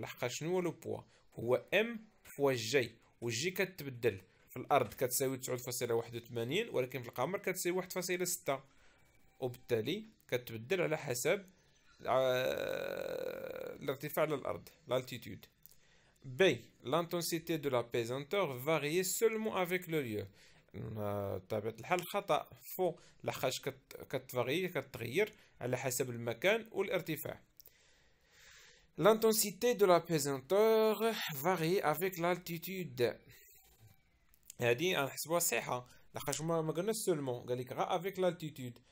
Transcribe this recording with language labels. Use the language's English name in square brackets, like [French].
[Arabic] لحقاش شنو هو لو بوا؟ هو ام فوا جي والجي كتبدل في الأرض كتساوي 9.81 ولكن في القمر كتساوي 1.6 وبالتالي كتبدل على حسب الارتفاع على الأرض [French] l'altitude. B. L'intensité de la pesanteur varie seulement avec le lieu. [Arabic] بطبيعة الحال خطأ فو لحقاش كتغير على حسب المكان والارتفاع. [French] L'intensité de la pesanteur varie avec l'altitude. [Arabic] هادي غنحسبوها صحيحة لحقاش ما قلناش سولمون قال لك غا [French] avec l'altitude.